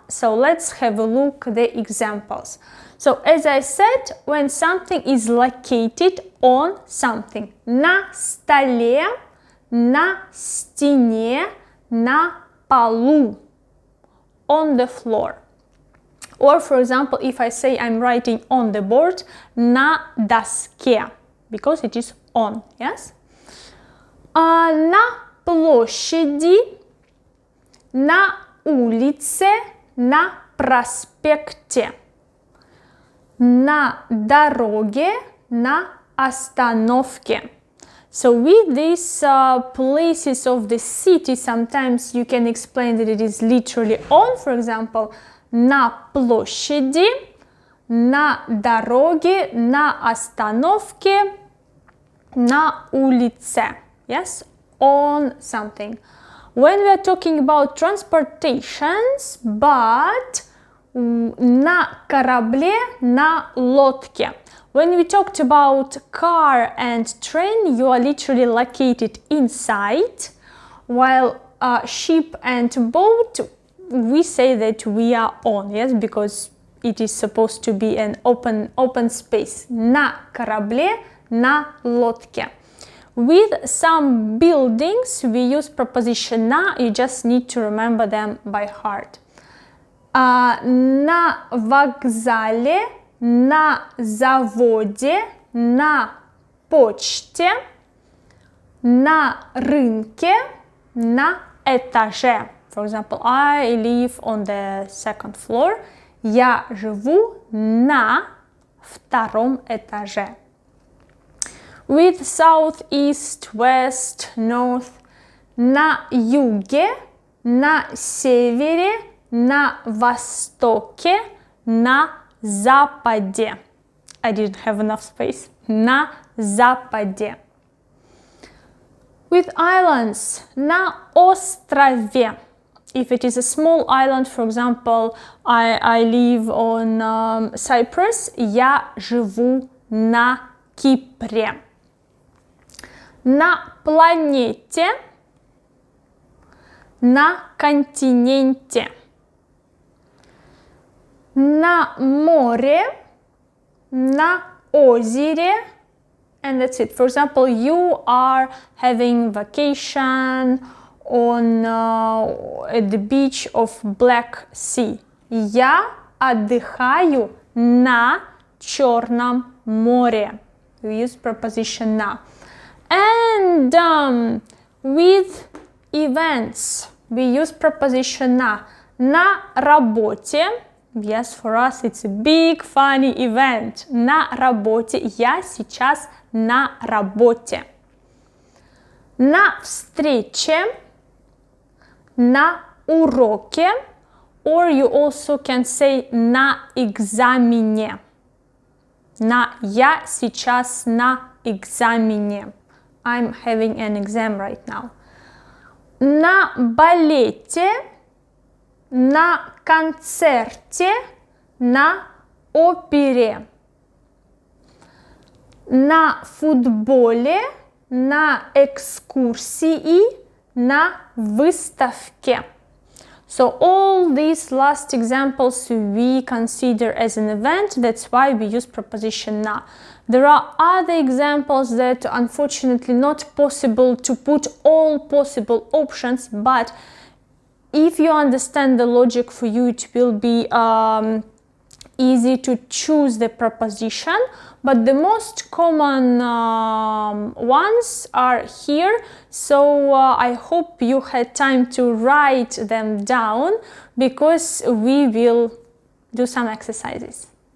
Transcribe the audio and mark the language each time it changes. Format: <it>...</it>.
<en>So let's have a look at the examples. So as I said, when something is located on something,</en> <ru>на столе, на стене, на полу,</ru> <en>on the floor. Or for example, if I say I'm writing on the board,</en> <ru>на доске,</ru> <en>because it is on, yes?</en> <ru>На площади, на улице, на проспекте, на дороге, на остановке.</ru> <en>So with these places of the city, sometimes you can explain that it is literally on, for example,</en> <ru>на площади, на дороге, на остановке, на улице.</ru> <en>Yes, on something. When we are talking about transportations, but</en> <ru>на корабле, на лодке.</ru> <en>When we talked about car and train, you are literally located inside, while ship and boat, we say that we are on, yes, because it is supposed to be an open space.</en> <ru>На корабле, на лодке.</ru> <en>With some buildings, we use preposition на, you just need to remember them by heart.</en> <ru>На вокзале, на заводе, на почте, на рынке, на этаже.</ru> <en>For example, I live on the second floor.</en> <ru>Я живу на втором этаже.</ru> <en>With south, east, west, north,</en> <ru>на юге, на севере, на востоке, на западе.</ru> <en>I didn't have enough space.</en> <ru>На западе.</ru> <en>With islands,</en> <ru>на острове.</ru> <en>If it is a small island, for example, I live on Cyprus.</en> <ru>Я живу на Кипре. На планете, на континенте. На море, на озере.</ru> <en>And that's it. For example, you are having vacation on at the beach of Black Sea.</en> <ru>Я отдыхаю на Черном море.</ru> <en>We use preposition НА. And with events we use preposition НА.</en> <ru>На работе.</ru> <en>Yes, for us it's a big funny event.</en> <ru>На работе. Я сейчас на работе. На встрече. На уроке,</ru> <en>or you also can say</en> <ru>на экзамене. Я сейчас на экзамене.</ru> <en>I'm having an exam right now.</en> <ru>На балете, на концерте, на опере. На футболе, на экскурсии, на выставке.</ru> <en>So all these last examples we consider as an event. That's why we use preposition НА. There are other examples that unfortunately not possible to put all possible options, but if you understand the logic, for you it will be easy to choose the preposition, but the most common ones are here, so I hope you had time to write them down, because we will do some exercises.</en>